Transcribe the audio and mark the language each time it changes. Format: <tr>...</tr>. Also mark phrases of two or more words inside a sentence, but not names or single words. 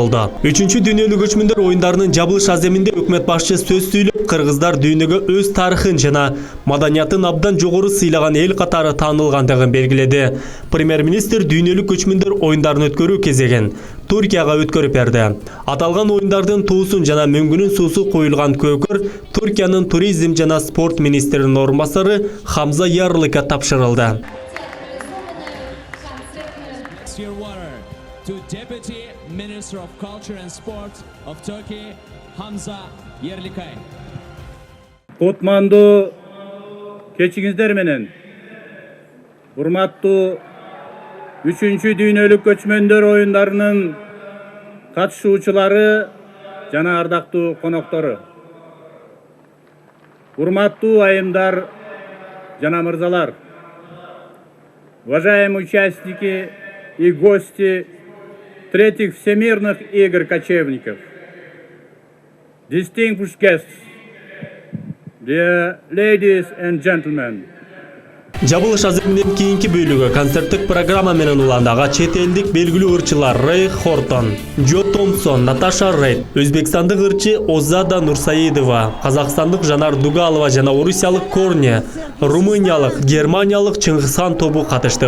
<ky>3-чү дүйнөлүк көчмөндөр оюндарынын жабылыш аземинде өкмөт башчысы сөз сүйлөп, кыргыздар дүйнөгө өз тарыхын жана маданиятын абдан жогору сыйлаган эл катары таанылгандыгын белгиледи. Премьер-министр дүйнөлүк көчмөндөр оюндарын өткөрүү кезегин Туркияга өткөрүп берди. Аталган оюндардын туусун жана мөңгүнүн суусу коюлган көкөр Туркиянын туризм жана спорт министринин орун басары Хамза Ярлыкка тапшырылды.</ky> <en>To Deputy Minister of Culture and Sport of Turkey, Hamza Yerlikay.</en> <ky>Kutmandu keçiңиздер менен урматтуу 3-чү дүйнөлүк көчмөндөр оюндарынын катышуучулары жана ардактуу коноктору. Урматтуу айымдар жана мырзалар,</ky> <ru>уважаемые участники и гости Третьих Всемирных игр кочевников.</ru> <en>Distinguished guests, dear ladies and gentlemen.</en> <ky>Жабылыш аземинин кийинки бөлүгү концерттик программа менен уландага чет элдик белгилүү ырчылар Рэй Хортон, Джо Томпсон, Наташа Рейд, өзбекстандык ырчы Озада Нурсаидова, казакстандык Жанар Дугалова жана орусиялык Корне, румыниялык, германиялык Чыңгызхан тобу катышты.</ky>